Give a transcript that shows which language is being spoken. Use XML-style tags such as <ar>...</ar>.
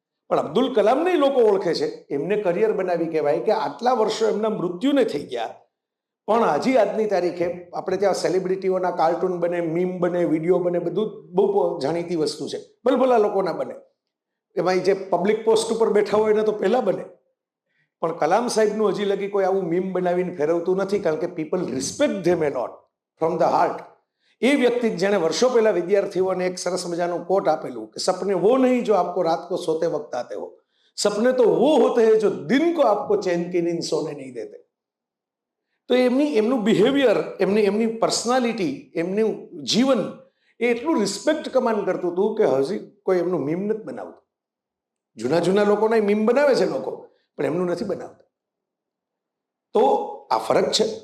<gu>પણ અબ્દુલ કલામને લોકો ઓળખે છે, એમને કરિયર બનાવી કહેવાય કે આટલા વર્ષો એમના મૃત્યુને થઈ ગયા પણ હજી આજની તારીખે આપણે ત્યાં સેલિબ્રિટીઓના કાર્ટૂન બને, મીમ બને, વિડીયો બને, બધું બહુ જાણીતી વસ્તુ છે. ભલભલા લોકોના બને, એમાં જે પબ્લિક પોસ્ટ ઉપર બેઠા હોય એને તો પહેલા બને. પણ કલામ સાહેબનું હજી લગી કોઈ આવું મીમ બનાવીને ફેરવતું નથી, કારણ કે</gu> <en>People respect them a lot from the heart.</en> <gu>એ વ્યક્તિ જેણે વર્ષો પહેલા વિદ્યાર્થીઓને એક સરસ મજાનું કોટ આપેલું કે</gu> <hi>સપને વો નહીં જો આપકો રાત को सोते वक्त आते हो, सपने तो वो होते हैं जो दिन को आपको चैन की नींद सोने नहीं देते.</hi> <gu>તો એમનું બિહેવિયર, એમની પર્સનાલિટી, એમનું જીવન એ એટલું રિસ્પેક્ટ કમાન્ડ કરતું હતું કે હજી કોઈ એમનું મીમ નથી બનાવતું. જૂના લોકોના મીમ બનાવે છે લોકો, પણ એમનું નથી બનાવતા. તો આ ફરક છે.</gu>